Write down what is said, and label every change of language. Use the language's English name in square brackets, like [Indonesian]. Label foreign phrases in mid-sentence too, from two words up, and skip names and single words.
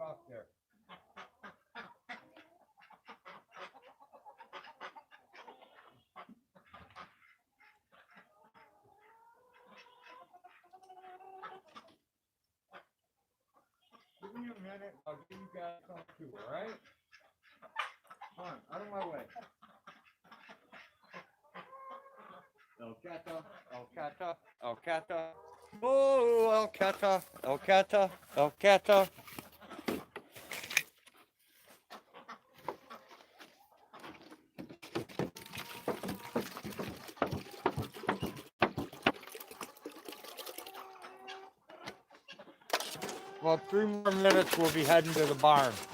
[English] there. Give me a minute. I'll give you guys some too, alright? Come on, out of my way. El Cata, El Cata, El Cata. Oh, El Cata, El Cata, El Cata. Well, 3 more minutes, we'll be heading to the barn.